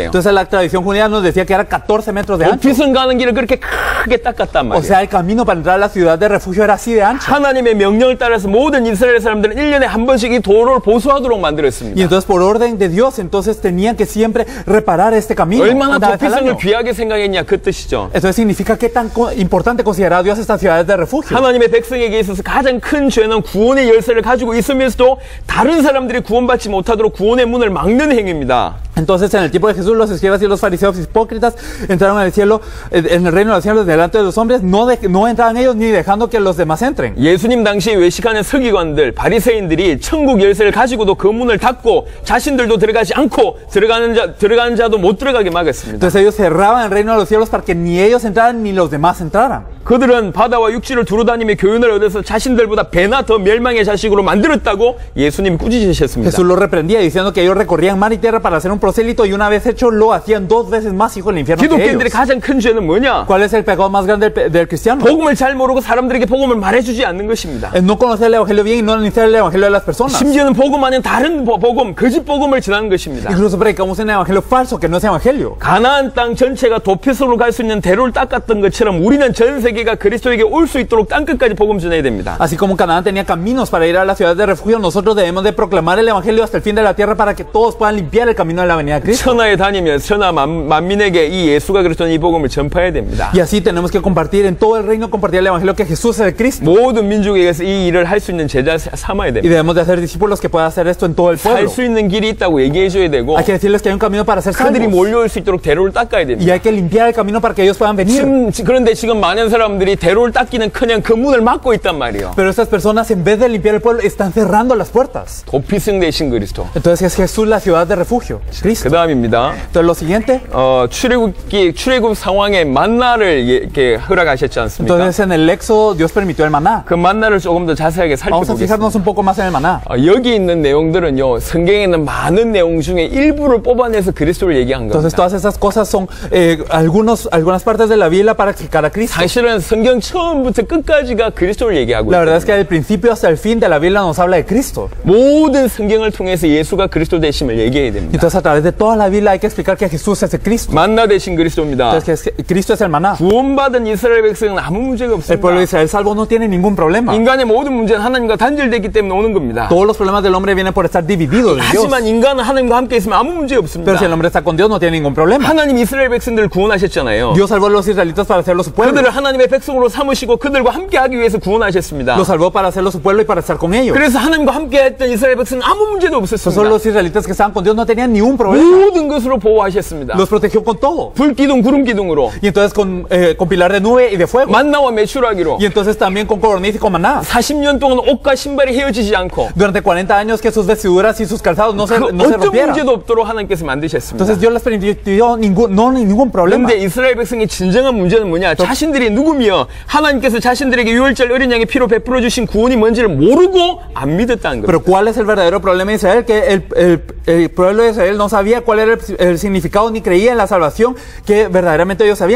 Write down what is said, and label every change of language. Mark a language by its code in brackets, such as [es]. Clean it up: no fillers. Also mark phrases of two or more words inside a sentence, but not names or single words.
[es] Entonces la tradición judía nos decía que era 14 metros de ancho. [ko] 도피성 가는 길을 그렇게 크게 닦았단 [es] O [ko] 말이에요. [es] sea, el camino para entrar a la ciudad de refugio era así de ancho. [ko] 하나님의 명령을 따라서 모든 이스라엘 사람들은 1년에 한 번씩 이 도로를 보수하도록 [es] Y [ko] 만들었습니다. [es] entonces por orden de Dios, entonces tenían que siempre reparar este camino. [ko] 얼마나 [es] una vez al [ko] 도피성을 [es] año. [ko] 귀하게 생각했냐 그 뜻이죠. [es] Entonces significa qué tan importante considera Dios estas ciudades de refugio. [ko] 하나님의 백성에게 있어서 가장 큰 죄는 구원의 열쇠를 가지고 있으면서도 다른 사람들이 구원받지 못하도록 구원의 문을 막는 행위입니다. [es] Entonces, en el tiempo de Jesús, los escribas y los fariseos hipócritas entraron al cielo, en el reino de los cielos, delante de los hombres. No entraban ellos ni dejando que los demás entren. [ko] 예수님 당시에 외식하는 서기관들, 바리새인들이 천국 열쇠를 가지고도 그 문을 닫고 자신들도 들어가지 않고 들어가는 자도 못 들어가게 막았습니다. [es] Entonces ellos cerraban el reino de los cielos para que ni ellos entraran ni los demás entraran. [ko] 그들은 바다와 육지를 두루다니며 교훈을 얻어서 자신들보다 배나 더 멸망의 자식으로 만들었다고 예수님이 꾸짖으셨습니다. [es] Jesús los reprendía diciendo que ellos recorrían mar y tierra para hacer un prosélito y una vez hecho lo hacían 2 veces más hijo del infierno que [ko] 기독교인들의 [es] ellos. [ko] 가장 큰 죄는 뭐냐? [es] ¿Cuál es el pecado más grande del cristiano? [ko] 복음을 잘 모르고 사람들에게 복음을 말해주지 않는 것입니다. [es] Es no conocer el evangelio bien y no anunciar el evangelio a las personas. [ko] 심지어는 복음 아닌 다른 복음, 거짓 복음을 전하는 것입니다. [es] Incluso predicamos un evangelio falso que no es evangelio. [ko] 가나안 땅 전체가 도피성으로 갈 수 있는 대로를 닦았던 것처럼 우리는 전 세계가 그리스도에게 올 수 있도록 땅 끝까지 복음 전해야 됩니다. [es] Así como Canaán tenía caminos para ir a la ciudad de refugio, nosotros debemos de proclamar el evangelio hasta el fin de la tierra para que todos puedan limpiar el camino de la venida de Cristo. [ko] 천하에 다니며 천하 만민에게 이 예수가 그리스도는 이 복음을 전파해야 됩니다. [es] Y así tenemos que compartir en todo el reino, compartir el evangelio que Jesús es el Cristo. [ko] 모든 민족에게서 이 일을 할 수 있는 제자 삼아야 [es] Y [ko] 됩니다. [es] debemos de hacer discípulos que puedan hacer esto en todo el pueblo. [ko] 살 수 있는 길이 있다고 얘기해줘야 되고 [es] Hay que decirles que hay un camino para ser [ko] 그들이 [es] salvos. [ko] 몰려올 수 있도록 대로를 닦아야 [es] Y [ko] 됩니다. [es] hay que limpiar el camino para que ellos puedan venir. [ko] 그런데 지금 많은 사람들이 대로를 닦기는커녕 그 문을 막고 있단 말이에요. [es] Pero estas personas, en vez de limpiar el pueblo, están cerrando las puertas. [ko] 도피성 대신 그리스도. [es] Entonces es Jesús la ciudad de refugio, Cristo. [ko] 그 다음입니다. [es] Entonces lo siguiente, [ko] 출애굽 상황에 만나를 이렇게 허락하셨지 않습니까? [es] entonces en el Éxodo Dios permitió el maná. [ko] 그 만나를 조금 더 자세하게 [es] Vamos a fijarnos [ko] 살펴보겠습니다. [es] un poco más en el maná. [ko] 여기 있는 내용들은요, 성경에 있는 많은 내용 중에 일부를 뽑아내서 그리스도를 얘기한 [es] Entonces [ko] 겁니다. [es] todas esas cosas son algunas partes de la Biblia para explicar a Cristo. [ko] 사실은 성경 처음부터 끝까지가 그리스도를 얘기하고 [es] La verdad es que [ko] 있습니다. [es] del principio hasta el fin de la Biblia nos habla de Cristo. [ko] 모든 성경을 통해서 예수가 그리스도 되심을 얘기해야 됩니다. [es] Entonces a través de toda la Biblia hay que explicar que Jesús es el Cristo. [ko] 만나 되신 그리스도입니다. [es] Entonces que Cristo es el maná. [ko] 구원받은 이스라엘 백성은 아무 문제가 [es] El pueblo de [ko] 없습니다. [es] Israel salvo no tiene ningún problema. [ko] 인간의 모든 문제는 하나님과 단절되기 때문에 오는 겁니다. [es] Todos los problemas del hombre vienen por estar divididos de Dios. [ko] 하지만 인간은 하나님과 함께 있으면 아무 문제 [es] Pero si el [ko] 없습니다. [es] hombre está con Dios no tiene ningún problema. [ko] 하나님 이스라엘 백성들을 구원하셨잖아요. [es] Dios salvó a los israelitas para hacerlos su pueblo. [ko] 그들을 하나님의 백성으로 삼으시고 그들과 함께 하기 위해서 구원하셨습니다. [es] Los salvó para hacerlos su pueblo y para estar con ellos. [ko] 그래서 하나님과 함께 했던 이스라엘 백성은 아무 문제도 [es] Entonces [ko] 없었습니다. [es] los israelitas que estaban con Dios no tenían ni un problema. [ko] 모든 것으로 보호하셨습니다. [es] Los protegió con todo. [ko] 불기둥, 구름기둥으로 [es] Y entonces con pilar de nube y de fuego. [ko] 만나와 매출하기로 [es] Y entonces también con codorniz y con maná. [ko] 40년 동안 옷과 신발이 헤어지지 않고 [es] Durante 40 años que sus vestiduras y sus calzados no se [ko] 어떤 [es] rompieran. [ko] 문제도 없도록 하나님께서 만드셨습니다. [es] Entonces Dios les permitió ningún problema. [ko] 그런데 이스라엘 백성의 진정한 문제는 뭐냐? 자신들이 누구며 하나님께서 자신들에게 유월절 어린 양의 피로 베풀어 주신 구원이 뭔지를 모르고 안 믿었다는 겁니다. [es] Pero ¿cuál es el verdadero problema de Israel? Que el pueblo de Israel no sabía cuál era el significado ni creía en la salvación que verdaderamente ellos sabían.